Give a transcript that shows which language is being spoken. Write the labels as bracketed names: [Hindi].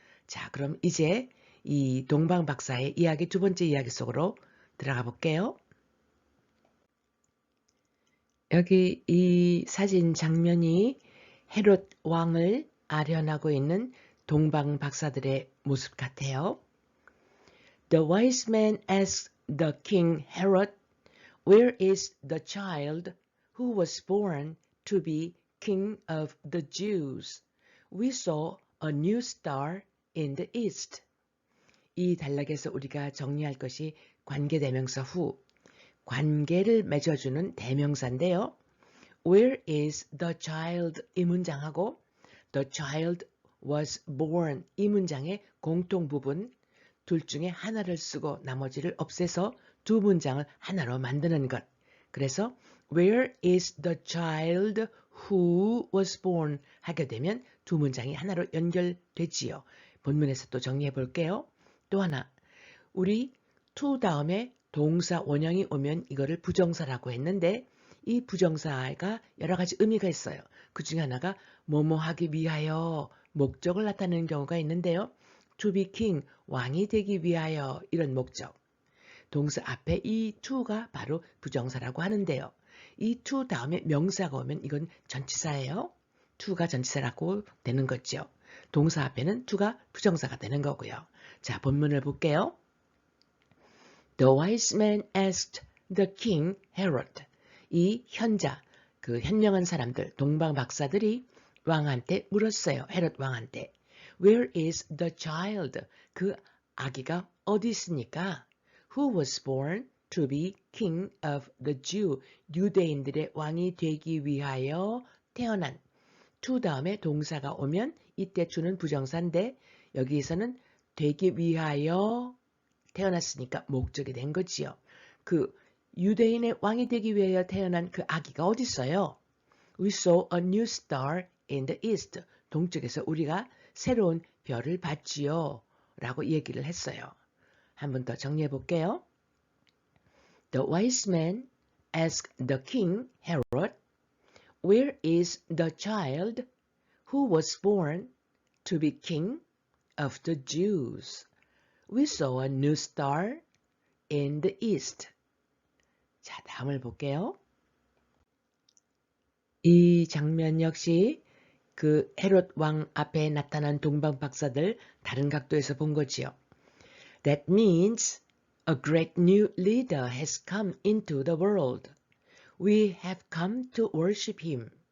[Korean] 자, 그럼 이제 이 동방박사의 이야기 두 번째 이야기 속으로 들어가 볼게요. 여기 이 사진 장면이 헤롯 왕을 아련하고 있는 동방박사들의 모습 같아요. [English] The wise man asked the king Herod, "Where is the child who was born to be king of the Jews? We saw a new star in the east." [Korean] 이 단락에서 우리가 정리할 것이 관계대명사 후, 관계를 맺어주는 대명사인데요. [English] Where is the child? [Korean] 이 문장하고 [English] the child was born [Korean] 이 문장의 공통 부분 둘 중에 하나를 쓰고 나머지를 없애서 두 문장을 하나로 만드는 것. 그래서 [English] Where is the child who was born? [Korean] 하게 되면 두 문장이 하나로 연결되지요. 본문에서 또 정리해 볼게요. 또 하나, 우리 to 다음에 동사 원형이 오면 이거를 부정사라고 했는데 이 부정사가 여러 가지 의미가 있어요. 그 중에 하나가 뭐뭐 하기 위하여 목적을 나타내는 경우가 있는데요. [English] To be king, [Korean] 왕이 되기 위하여 이런 목적. 동사 앞에 이 to가 바로 부정사라고 하는데요. 이 to 다음에 명사가 오면 이건 전치사예요. to가 전치사라고 되는 거죠. 동사 앞에는 to가 부정사가 되는 거고요. 자, 본문을 볼게요. [English] The wise man asked the king Herod. [Korean] 이 현자, 그 현명한 사람들, 동방박사들이 왕한테 물었어요. 헤롯 왕한테. [English] Where is the child? [Korean] 그 아기가 어디 있습니까? [English] Who was born to be king of the Jew? [Korean] 유대인들의 왕이 되기 위하여 태어난. to 다음에 동사가 오면 이때 to는 부정사인데 여기에서는 되기 위하여 태어났으니까 목적이 된 거지요. 그 유대인의 왕이 되기 위하여 태어난 그 아기가 어디 있어요? [English] We saw a new star in the east. [Korean] 동쪽에서 우리가 새로운 별을 봤지요. 라고 얘기를 했어요. 한 번 더 정리해 볼게요. [English] The wise man asked the king Herod, "Where is the child who was born to be king of the Jews? We saw a new star in the east." [Korean] 자, 다음을 볼게요. 이 장면 역시 그 헤롯 왕 앞에 나타난 동방박사들 다른 각도에서 본 거지요. [English] That means a great new leader has come into the world. We have come to worship him.